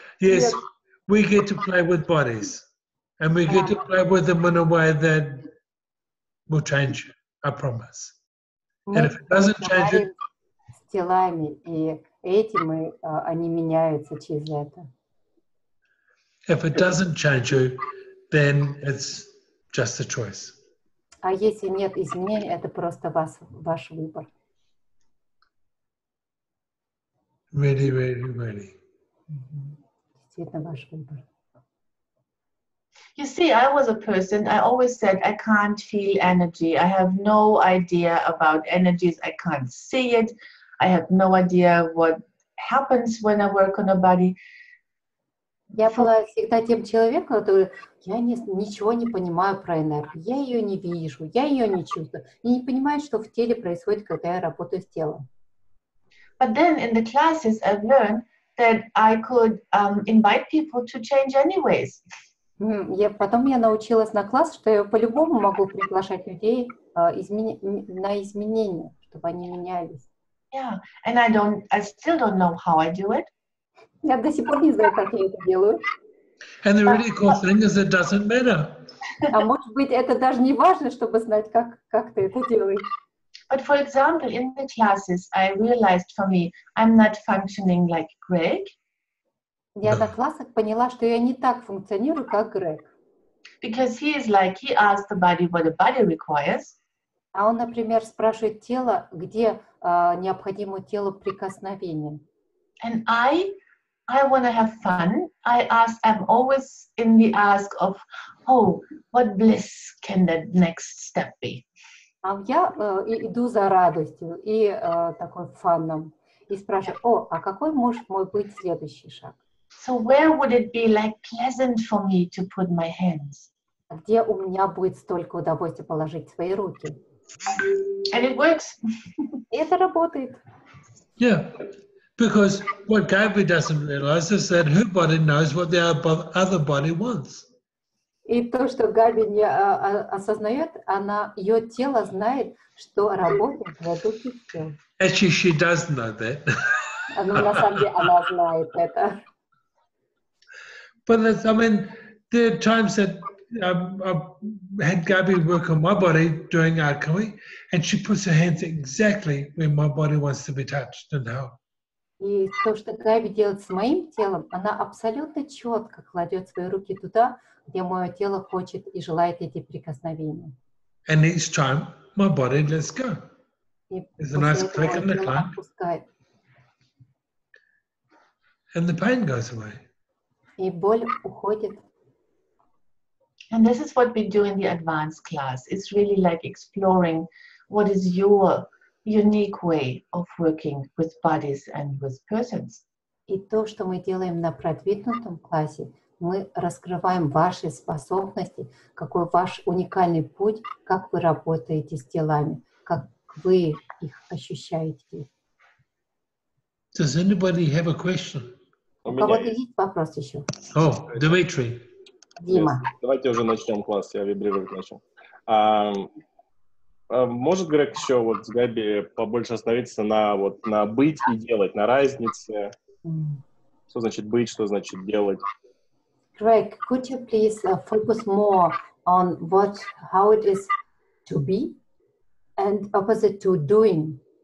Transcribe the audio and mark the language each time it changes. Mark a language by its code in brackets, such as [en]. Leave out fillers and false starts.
[en] Yes, we get to play with bodies. And we get to play with them in a way that will change you, I promise. And if it doesn't change it, [ru] с телами, и этим они меняются через это. [en] if it doesn't change you, then it's just a choice. [ru] А если нет изменений, это просто ваш выбор. [en] Really, really, really. [ru] Действительно ваш выбор. [en] You see, I was a person, I always said I can't feel energy. I have no idea about energies. I can't see it. I have no idea what happens when I work on a body. [ru] Я была всегда тем человеком, который я ничего не понимаю про энергию. Я ее не вижу, я ее не чувствую. И не понимаю, что в теле происходит, когда я работаю с телом. [en] But then in the classes, I've learned that I could invite people to change anyways. [ru] Потом я научилась на класс, что я по-любому могу приглашать людей на изменения, чтобы они менялись. [en] Yeah, and I still don't know how I do it. [ru] Я до сих пор не знаю, как я это делаю. [en] And the really cool thing is it doesn't matter. [ru] А может быть, это даже не важно, чтобы знать, как ты это делаешь. [en] But for example, in the classes, I realized for me, I'm not functioning like Greg. [ru] Я на классах поняла, что я не так функционирую, как Грег. [en] Because he asks the body what the body requires. [ru] А он, например, спрашивает тело, где необходимо телу прикосновение. [en] And I want to have fun. I'm always in the ask of, oh, what bliss can the next step be? [ru] А я иду за радостью и такой фаном. И спрашиваю, а какой может мой быть следующий шаг? [en] So where would it be like pleasant for me to put my hands? [ru] Где у меня будет столько удовольствия положить свои руки? [en] And it works. [ru] И это работает. [en] Yeah, because what Gabriele doesn't realize is that her body knows what the other body wants. [ru] И то, что Габи не осознает, ее тело знает, что работает в других телах. [en] Actually, she does know that. [ru] Но на самом деле она знает это. [en] But I mean, there are times that I've had Gabi work on my body doing Alchemy, and she puts her hands exactly where my body wants to be touched and held. [ru] И то, что Габи делает с моим телом, она абсолютно четко кладет свои руки туда, где мое тело хочет и желает эти прикосновения. [en] And each time, my body lets go. There's a nice click in the clank, and the pain goes away. [ru] И боль уходит. [en] And this is what we do in the advanced class. It's really like exploring what is your unique way of working with bodies and with persons. [ru] И то, что мы делаем на продвинутом классе, мы раскрываем ваши способности, какой ваш уникальный путь, как вы работаете с телами, как вы их ощущаете. [en] Does anybody have a question? [ru] У кого-то есть вопрос еще? [en] Oh, Dmitry. [ru] Дима. Давайте уже начнем класс, я вибрировать начал. Может Грег еще вот с Габи побольше остановиться на быть и делать, на разнице? Что значит быть, что значит делать? [en] Greg, could you please focus more on how it is to be and opposite to doing?